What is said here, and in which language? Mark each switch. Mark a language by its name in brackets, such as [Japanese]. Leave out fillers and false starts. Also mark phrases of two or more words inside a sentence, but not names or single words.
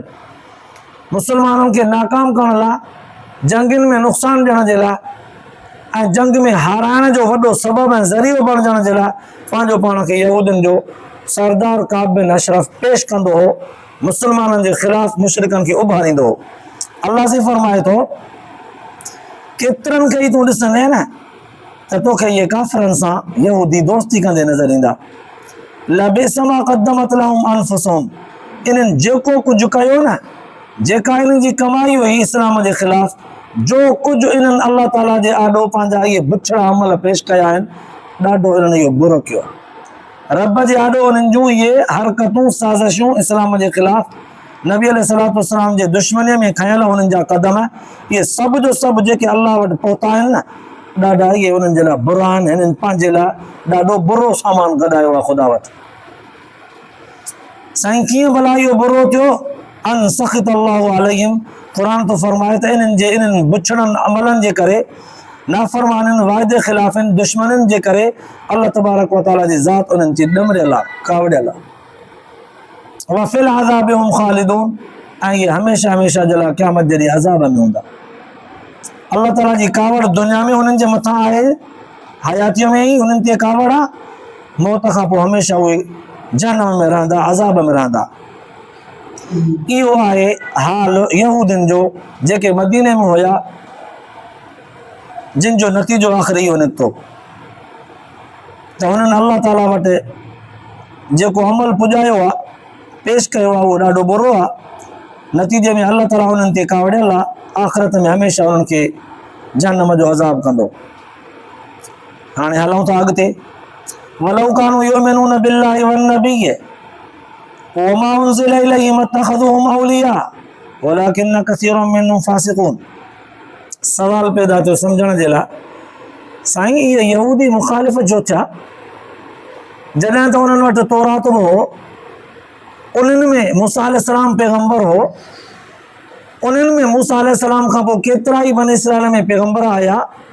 [Sindhi] मुस्लमाननि खे नाकाम करण लाइ, जंगनि में नुक़सानु ॾियण जे लाइ ऐं जंग में हाराइण जो वॾो सबबु ऐं ज़रियो बणिजण जे लाइ पंहिंजो पाण खे यहूदियुनि जो सरदार काब बिन अशरफ पेश कंदो हो, मुस्लमाननि जे ख़िलाफ़ मुशरिकनि खे उभारींदो हो। अल्लाह से फरमाए थो, केतिरनि खे ई तूं ॾिसंदे न त तोखे इहे काफ़िरनि सां यहूदी दोस्ती कंदे नज़र ईंदा। [Arabic] لبئس ما قدمت لهم أنفسهم, [Sindhi] इन्हनि जेको कुझु कयो न, जेका इन्हनि जी कमाई हुई इस्लाम जे ख़िलाफ़, जो कुझु इन्हनि अल्लाह ताला जे आॾो पंहिंजा इहे बुछड़ा अमल पेश कया आहिनि, ॾाढो इन्हनि इहो बुरो कयो आहे। रब जे आॾो उन्हनि जूं इहे हरकतूं साज़िशूं इस्लाम जे ख़िलाफ़, नबी [Arabic] عليه الصلاة والسلام [Sindhi] जे दुश्मनीअ में खयल हुननि जा क़दम, इहे सभु जो सभु जेके अल्लाह वटि पहुता आहिनि न, ॾाढा इहे उन्हनि जे लाइ बुरा आहिनि। हिननि पंहिंजे लाइ ॾाढो बुरो सामान गॾायो आहे ख़ुदा वटि। साईं कीअं भला इहो बुरो थियो? [Arabic] أن سخط الله عليهم, [Sindhi] क़ुर तो फरमाए त इन्हनि बुछड़नि अमलनि जे करे, नाफ़रमाननि, वाइदे ख़िलाफ़नि, दुश्मननि जे करे [Arabic] الله تبارك وتعالى [Sindhi] जी ज़ात उन्हनि जी ॾमरियल आहे, कावड़ियल आहे। [Arabic] وفي العذاب هم خالدون, [Sindhi] ऐं इहे हमेशह हमेशह जे लाइ क़यामत जे ॾींहुं अज़ाब में हूंदा। अल्लाह ताला जी कावड़ दुनिया में उन्हनि जे मथां आहे, हयातीअ में ई उन्हनि ते कावड़ आहे, मौत खां पोइ हमेशह उहे जहन्नम में रहंदा, अज़ाब में रहंदा। इहो आहे हाल यहूदियुनि जो जेके मदीने में हुया, जिन जो नतीजो आख़िर इहो निकितो त हुननि अल्लाह ताला वटि जेको अमल पुॼायो आहे, पेश कयो आहे, उहो ॾाढो बुरो आहे। नतीजे में अल्लाह ताला हुननि ते कावड़ियल आहे, आख़िरत में हमेशह उन्हनि खे जहन्नम जो अज़ाब कंदो। हाणे हलूं था अॻिते। [Arabic] ولو كانوا يؤمنون بالله والنبي وما أنزل إليهم ما اتخذوهم أولياء ولكن كثيرا منهم فاسقون. [Sindhi] सवाल पैदा थियो सम्झण जे लाइ, साईं इहे यहूदी मुखालिफ़ जो थिया, जॾहिं त उन्हनि वटि तौरात बि हो, उन्हनि में मूसा अलैहिस्सलाम पैगंबर हो, उन्हनि में मूसा अलैहिस्सलाम खां पोइ केतिरा ई बनी इसराइल में पैगंबर आया।